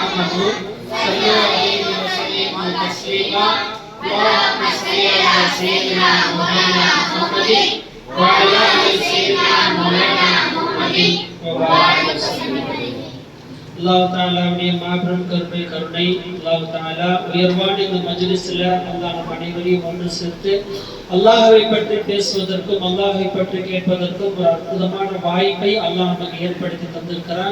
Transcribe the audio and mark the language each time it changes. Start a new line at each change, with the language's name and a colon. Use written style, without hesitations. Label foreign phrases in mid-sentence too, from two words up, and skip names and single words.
Arabic: آمنوا صلوا عليه وسلموا تسليما اللهم صل على سيدنا مولانا محمد وعلى آل سيدنا مولانا محمد وبارك وسلم.
Tamil: அல்லாஹ் தஆலாவுடைய மாபெரும் கருணை அல்லாஹ் தஆலா உயர்வான இந்த மஜ்லிஸ்ல அல்லாஹ் நம் அனைவரையும் ஒன்று சேர்த்து அல்லாஹ்வை பற்றி பேசுவதற்கும் அல்லாஹ்வை பற்றி கேட்பதற்கும் ஒரு அற்புதமான வாய்ப்பை அல்லாஹ் நமக்கு ஏற்படுத்தி தந்திருக்கிறான்.